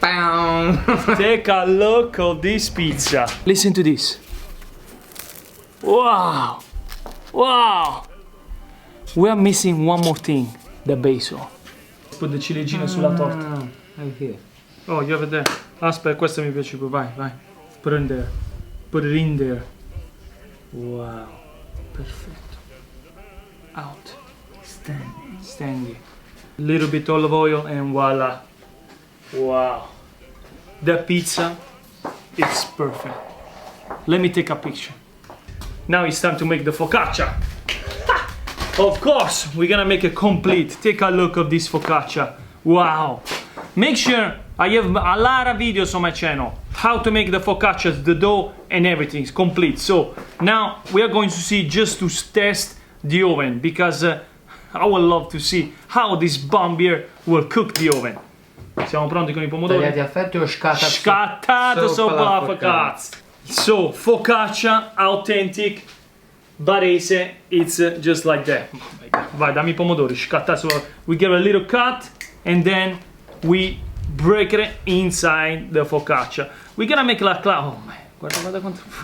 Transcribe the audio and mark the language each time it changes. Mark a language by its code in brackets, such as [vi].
[en] Take a look at this pizza. Listen to this. Wow! Wow! We are missing one more thing, the basil. Put the [it] ciliegine sulla torta. [en] Oh, you have it there. [it] Aspetta, questa mi piace più. Vai, vai. [en] Put it in there. Put it in there. Wow. [it] Perfetto. [en] Out. Standing. Little bit olive oil and voila. Wow. The pizza is perfect. Let me take a picture. Now it's time to make the focaccia. Of course, we're gonna make it complete. Take a look at this focaccia. Wow. Make sure I have a lot of videos on my channel. How to make the focaccia, the dough and everything is complete. So now we are going to see just to test the oven because I would love to see how this bomb here will cook the oven. [it] Siamo pronti con i pomodori? Tagliati a fette o scattato? Scattato sopra la focaccia. [en] So, focaccia authentic barese, it's just like that. [it] Vai, dammi i pomodori, scattati sopra. [en] We give a little cut and then we break it inside the focaccia. We're gonna make like oh man, [it] guarda quanto